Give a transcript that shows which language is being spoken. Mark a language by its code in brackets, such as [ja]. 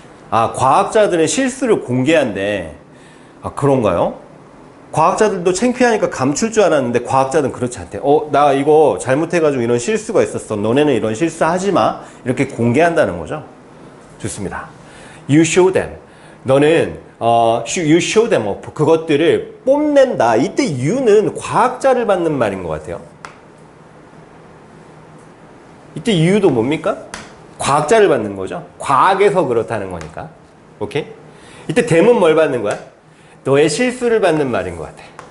[ko] 아, 과학자들은 실수를 공개한대. 아, 그런가요? 과학자들도 창피하니까 감출 줄 알았는데 과학자들은 그렇지 않대. 나 이거 잘못해가지고 이런 실수가 있었어. 너네는 이런 실수 하지 마. 이렇게 공개한다는 거죠. 좋습니다. [en] You show them. [ko] 너는 [en] you show them off. [ko] 그것들을 뽐낸다. 이때 you는 과학자를 받는 말인 것 같아요. 이때 you도 뭡니까? 과학자를 받는 거죠. 과학에서 그렇다는 거니까. 오케이? 이때 them은 뭘 받는 거야? 너의 실수를 받는 말인 것 같아.